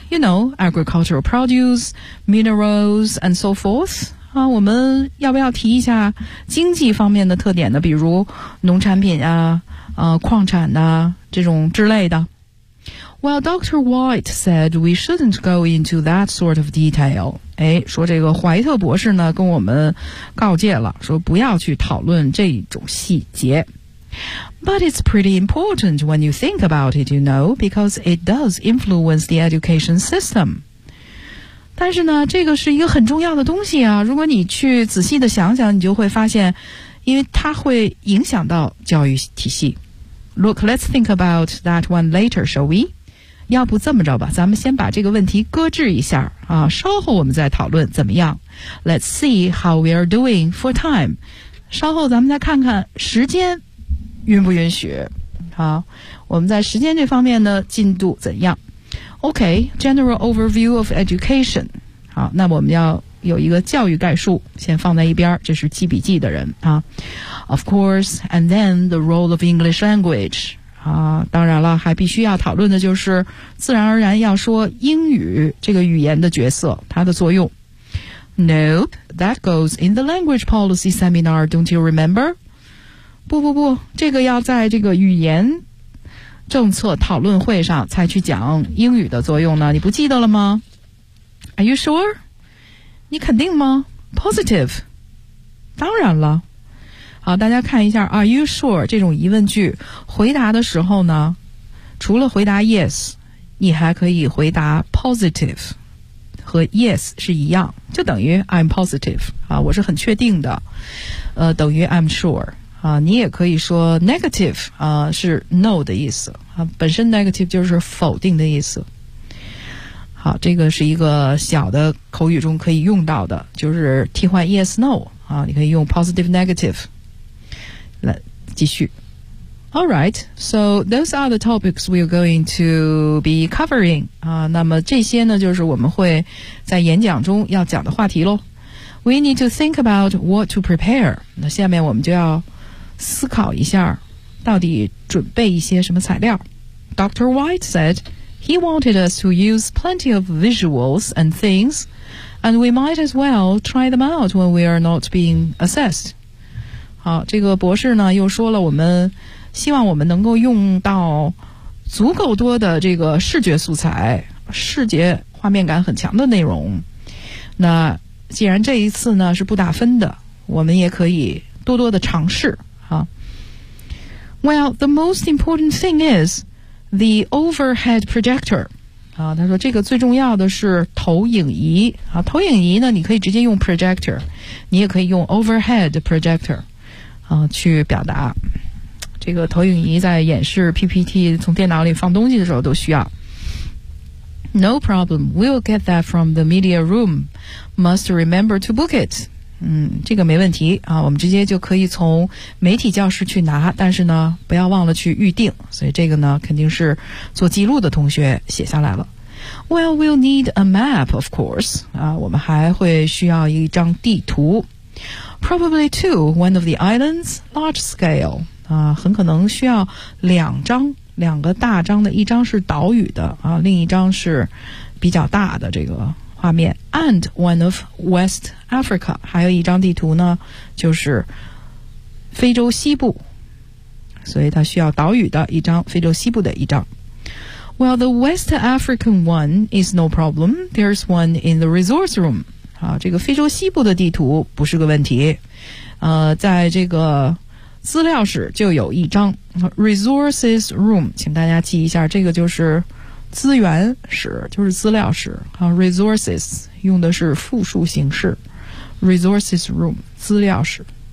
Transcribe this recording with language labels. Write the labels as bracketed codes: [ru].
[en] You know, agricultural produce, minerals, and so forth. [zh] 啊，我们要不要提一下经济方面的特点呢？比如农产品啊，矿产啊，这种之类的。 [en] Well, Dr. White said we shouldn't go into that sort of detail. [zh] 哎，说这个怀特博士呢，跟我们告诫了，说不要去讨论这种细节。 [en] But it's pretty important when you think about it, you know, because it does influence the education system. [zh] 但是呢，这个是一个很重要的东西啊，如果你去仔细的想想，你就会发现，因为它会影响到教育体系。 [en] Look, let's think about that one later, shall we? [zh] 要不这么着吧，咱们先把这个问题搁置一下啊，稍后我们再讨论怎么样。 [en] Let's see how we are doing for time. [zh] 稍后咱们再看看时间。允不允许？好，我们在时间这方面呢进度怎样？ [en] OK, general overview of education. [zh] 好，那我们要有一个教育概述先放在一边，这是记笔记的人啊。 [en] Of course, and then the role of English language. [zh] 啊，当然了，还必须要讨论的就是自然而然要说英语这个语言的角色，它的作用。 [en] Nope, that goes in the language policy seminar, don't you remember? [zh] 不不不，这个要在这个语言政策讨论会上才去讲英语的作用呢，你不记得了吗？ [en] Are you sure? [zh] 你肯定吗？ [en] Positive? [zh] 当然了。好，大家看一下 [en] Are you sure? [zh] 这种疑问句回答的时候呢，除了回答 yes, 你还可以回答 positive 和 yes 是一样，就等于 [en] I'm positive [zh] 啊，我是很确定的，等于 [en] I'm sure [zh] 啊。你也可以说 negative 啊，是 no 的意思啊，本身 negative 就是否定的意思。好，这个是一个小的口语中可以用到的，就是替换 yes no 啊，你可以用 positive negative 来继续。 [en] All right, so those are the topics we're going to be covering. [zh] 那么这些呢，就是我们会在演讲中要讲的话题咯。 [en] We need to think about what to prepare. [zh] 那下面我们就要思考一下，到底准备一些什么材料。 [en] Dr. White said, he wanted us to use plenty of visuals and things, and we might as well try them out when we are not being assessed. [zh] 好，这个博士呢，又说了我们希望我们能够用到足够多的这个视觉素材，视觉画面感很强的内容。那既然这一次呢是不打分的，我们也可以多多的尝试啊。 [en] Well, the most important thing is the overhead projector. [zh] 啊，他说这个最重要的是投影仪啊。投影仪呢，你可以直接用 projector， 你也可以用 overhead projector 啊去表达。这个投影仪在演示 PPT 从电脑里放东西的时候都需要。 [en] No problem, we'll get that from the media room. Must remember to book it. [zh] 这个没问题啊，我们直接就可以从媒体教室去拿，但是呢不要忘了去预定，所以这个呢肯定是做记录的同学写下来了。 [en] Well, we'll need a map, of course. [zh] 啊，我们还会需要一张地图。 [en] Probably two, one of the islands, large scale. [zh] 很可能需要两张，两个大张的，一张是岛屿的啊，另一张是比较大的这个画面。 [en] And one of West Africa， [zh] 还有一张地图呢，就是非洲西部，所以它需要岛屿的一张，非洲西部的一张。 [en] Well, the West African one is no problem. There's one in the resource room. [zh] 啊，这个非洲西部的地图不是个问题。在这个资料室就有一张 resources room， 请大家记一下，这个就是资源室，就是资料室啊。 resources 用的是复数形式 resources room 资料室。